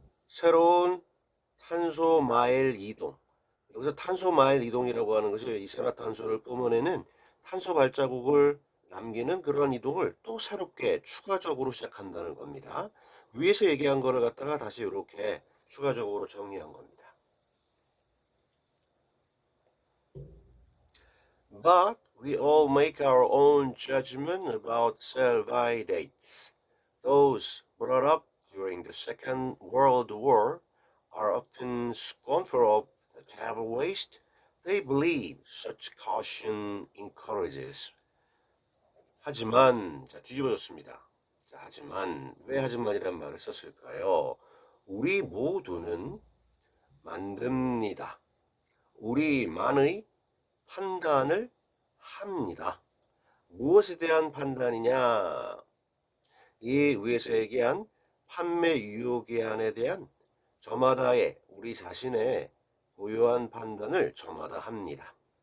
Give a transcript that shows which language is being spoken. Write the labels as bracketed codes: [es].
[ko] 새로운 탄소 마일 이동. 여기서 탄소 마일 이동이라고 하는 것이 이산화탄소를 뿜어내는 탄소 발자국을 남기는 그런 이동을 또 새롭게 추가적으로 시작한다는 겁니다. 위에서 얘기한 거를 갖다가 다시 이렇게 추가적으로 정리한 겁니다. [en] But we all make our own judgment about sell-by dates. Those brought up during the Second World War are often scornful of the travel waste. They believe such caution encourages. [ko] 하지만 자 뒤집어졌습니다. 자, 하지만 왜 하지만이란 말을 썼을까요? 우리 모두는 만듭니다. 우리만의 판단을 합니다. 무엇에 대한 판단이냐? 이 위에서 얘기한 판매 유효 기한에 대한 저마다의 우리 자신의 고유한 판단을 저마다 합니다.